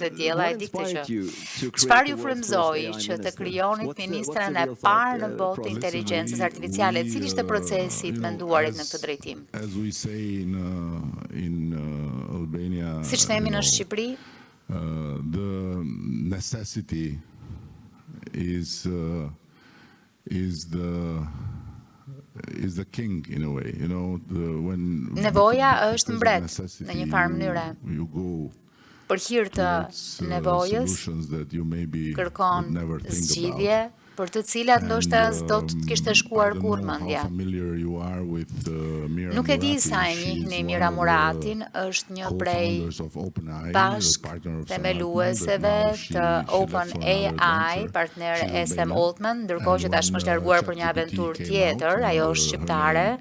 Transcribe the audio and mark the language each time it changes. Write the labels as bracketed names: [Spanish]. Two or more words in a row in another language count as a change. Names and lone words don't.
[Albanian] Diella, e di këtë që. Çfarë ju frymëzoi që të krijonit ministren e parë në botë të inteligjencës artificiale? Cili ishte procesi i menduarit në këtë drejtim? Siç themi në Shqipëri, [English] the necessity is the king in a way, you know, [Albanian] nevoja është mbret në një farë mënyre. Për hir të nevojës kërkon zgjidhje për të cilat ndoshta s'do të kishte shkuar kur mendja. Nuk e di sa e njihni Mira Muratin, është një prej bashk themelueseve të OpenAI, partner e Sam Altman, ndërkohë që tashmë është larguar për një aventurë tjetër, ajo është shqiptare.